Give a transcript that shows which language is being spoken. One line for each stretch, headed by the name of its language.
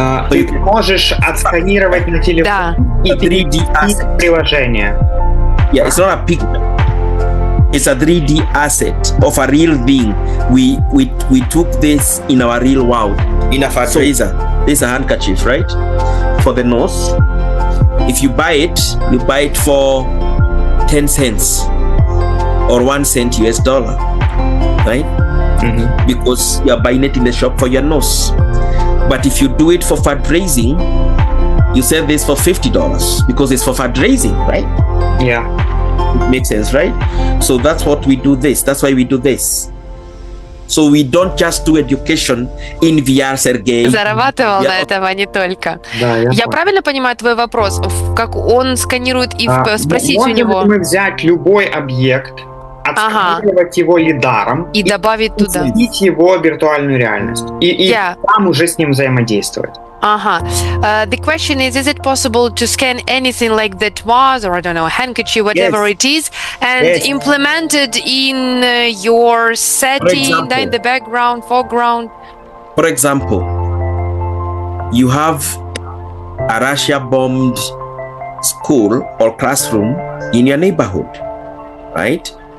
Russian: Ты можешь отсканировать на телефон и
English: 3D asset.
Russian: приложение.
English: Yeah, it's not a picture. It's a 3D asset of a real being. We took this in our real world. In a fundraiser, this is a handkerchief, right? For the nose. If you buy it for 10 cents or 1 cent US dollar, right? Mm-hmm. Because you are buying it in the shop for your nose. But if you do it for fundraising, you sell this for $50 because it's for fundraising, right? Yeah. It makes sense, right? So that's what we do this. That's why we do this. So we don't just do education in VR, Sergey.
Russian: Зарабатывал на этом, а не только. Да, Я правильно понимаю твой вопрос? Как он сканирует и спросить у него? Можем мы взять любой объект, отсканировать его лидаром и добавить туда. Вводить его в виртуальную реальность. И там уже с ним взаимодействовать.
English: The question is it possible to scan anything like that vase, or I don't know, handkerchief, whatever it is, and implement it in your setting, in the background, foreground? For example, you have a Russia-bombed school or classroom in your neighborhood, right?